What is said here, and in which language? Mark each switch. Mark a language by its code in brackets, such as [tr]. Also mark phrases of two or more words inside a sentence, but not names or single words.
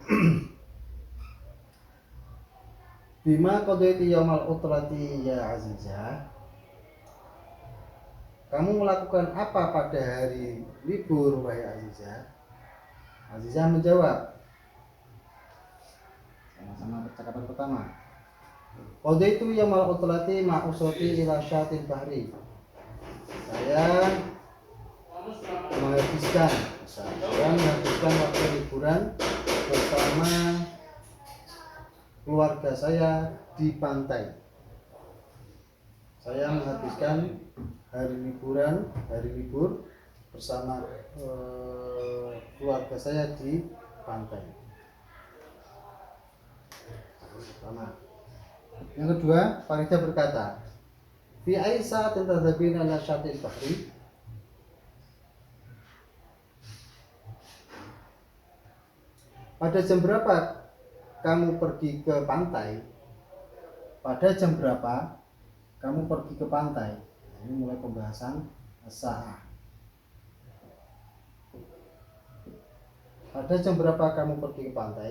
[ar] بم قضيت يوم العطلة يا عزيزة, [id] kamu melakukan apa pada hari libur wahai Azizah? Azizah menjawab, sama-sama percakapan pertama, [ar] قضيت يوم العطلة مع أسرتي إلى شاطئ البحر. [id] Saya menghabiskan waktu liburan bersama keluarga saya di pantai. Saya menghabiskan hari libur bersama keluarga saya di pantai. Pertama. Yang kedua, Faridah berkata, [ar] في أي ساعة تذهبين إلى شاطئ البحر. [id] Pada jam berapa kamu pergi ke pantai? Pada jam berapa kamu pergi ke pantai? Ini mulai pembahasan as-sa'ah. Pada jam berapa kamu pergi ke pantai?